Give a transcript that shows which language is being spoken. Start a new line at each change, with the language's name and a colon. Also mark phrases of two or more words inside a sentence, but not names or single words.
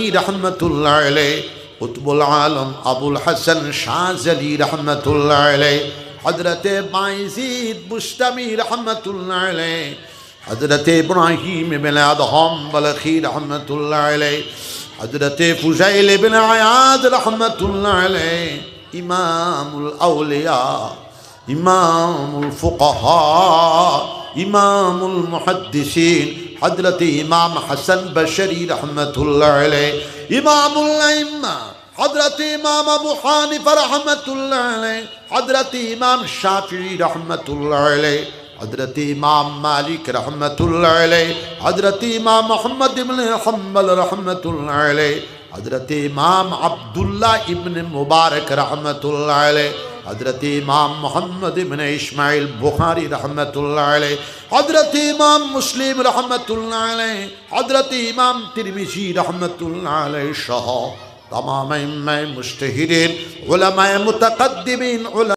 Hindi: रहमतुल्लाह अलैह, कुतुबुल आलम अबुल हसन शाज़ली रहमतुल्लाह अलैह, हजरत बायज़ीद बुस्तामी रहमतुल्लाह अलैह, हजरत इब्राहीम बिन अदहम बलखी रहमतुल्लाह अलैह, हजरत फुज़ैल बिन अयाद रहमतुल्लाह अलैह, इमामुल औलिया, इमामुल फुक़हा, इमामुल मुहद्दिसीन हजरत इमाम हसन बशरी रहमतुल्लाह अलैह, इमामुल अइम्मा हजरत इमाम अबू हनीफा रहमतुल्लाह अलैह, हजरत इमाम शाफिई रहमतुल्लाह अलैह, हजरत इमाम मालिक रहमतुल्लाह अलैह, हजरत इमाम मोहम्मद इब्न हम्बल रहमतुल्लाह अलैह, हजरत इमाम अब्दुल्लाह इब्न मुबारक रहमतुल्लाह अलैह, हजरत इमाम मोहम्मद इब्न इस्माइल बुखारी रहमतुल्लाह अलैह, हजरत इमाम मुस्लिम रहमतुल्लाह अलैह, हजरत इमाम तिरमिज़ी रहमतुल्लाह अलैह सह तमाम मुज्तहिदीन उलमाए मुतक़द्दिमीन